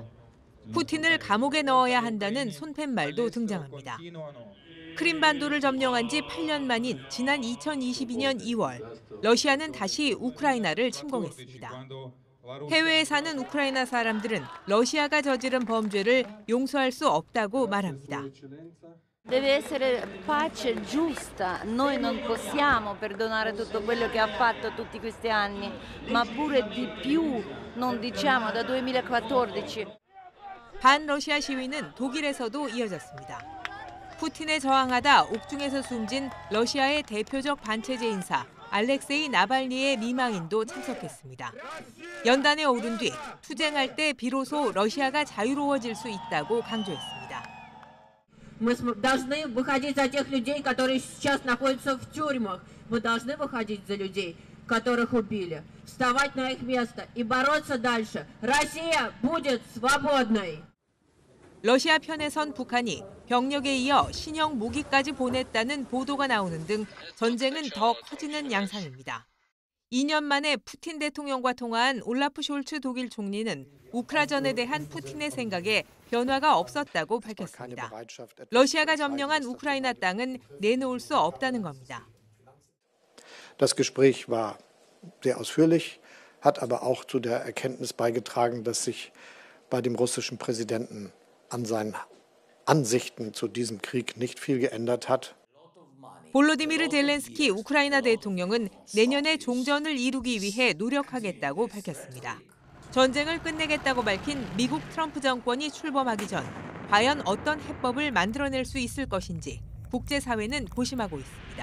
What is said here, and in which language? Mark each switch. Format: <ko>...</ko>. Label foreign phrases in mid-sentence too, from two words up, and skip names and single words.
<ko>푸틴을 감옥에 넣어야 한다는 손팻말도 등장합니다. 크림반도를 점령한 지 8년 만인 지난 2022년 2월, 러시아는 다시 우크라이나를 침공했습니다. 해외에 사는 우크라이나 사람들은 러시아가 저지른 범죄를 용서할 수 없다고 말합니다.</ko> <it>Deve essere pace giusta, noi non possiamo perdonare tutto quello che ha fatto tutti questi anni, ma pure di più, non diciamo da 2014.</it> <ko>반러시아 시위는 독일에서도 이어졌습니다. 푸틴에 저항하다 옥중에서 숨진 러시아의 대표적 반체제 인사 알렉세이 나발니의 미망인도 참석했습니다. 연단에 오른 뒤 투쟁할 때 비로소 러시아가 자유로워질 수 있다고 강조했습니다.</ko> <ru>Мы должны выходить за тех людей, которые сейчас находятся в тюрьмах. Мы должны выходить за людей, которых убили. Вставать на их место и бороться дальше. Россия будет свободной.</ru> <ko>러시아 편에선 북한이 병력에 이어 신형 무기까지 보냈다는 보도가 나오는 등 전쟁은 더 커지는 양상입니다. 2년 만에 푸틴 대통령과 통화한 올라프 숄츠 독일 총리는 우크라전에 대한 푸틴의 생각에 변화가 없었다고 밝혔습니다. 러시아가 점령한 우크라이나 땅은 내놓을 수 없다는 겁니다.</ko> <de>Das Gespräch war sehr ausführlich, hat aber auch zu der Erkenntnis beigetragen, dass sich bei dem russischen Präsidenten an seinen Ansichten zu diesem Krieg nicht viel geändert hat.</de> <ko>볼로디미르 젤렌스키 우크라이나 대통령은 내년에 종전을 이루기 위해 노력하겠다고 밝혔습니다. 전쟁을 끝내겠다고 밝힌 미국 트럼프 정권이 출범하기 전 과연 어떤 해법을 만들어낼 수 있을 것인지 국제사회는 고심하고 있습니다.</ko>